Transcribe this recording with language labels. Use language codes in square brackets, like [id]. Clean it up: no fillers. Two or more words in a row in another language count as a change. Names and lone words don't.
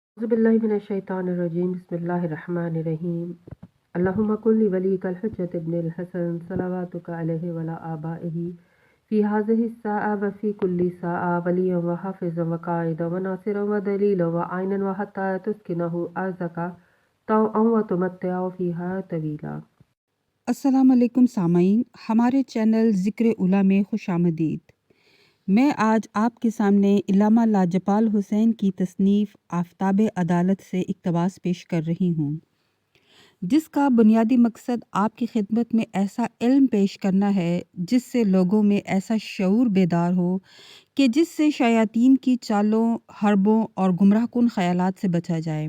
[ar] أعوذ بالله من الشيطان الرجيم بسم الله الرحمن الرحيم اللهم كن لوليك الحجة ابن الحسن صلواتك عليه وعلى آبائه في هذه الساعة وفي كل ساعة وليا وحافظا وقائدا وناصرا ودليلا وعينا حتى تسكنه أرضك طوعا وتمتعه فيها طويلا. [ur] السلام علیکم سامعین، ہمارے چینل ذکر اولیٰ میں خوش آمدید. میں آج آپ کے سامنے علامہ لاجپال حسین کی تصنیف آفتاب عدالت سے اقتباس پیش کر رہی ہوں، جس کا بنیادی مقصد آپ کی خدمت میں ایسا علم پیش کرنا ہے جس سے لوگوں میں ایسا شعور بیدار ہو کہ جس سے شیاطین کی چالوں، حربوں اور گمراہ کن خیالات سے بچا جائے.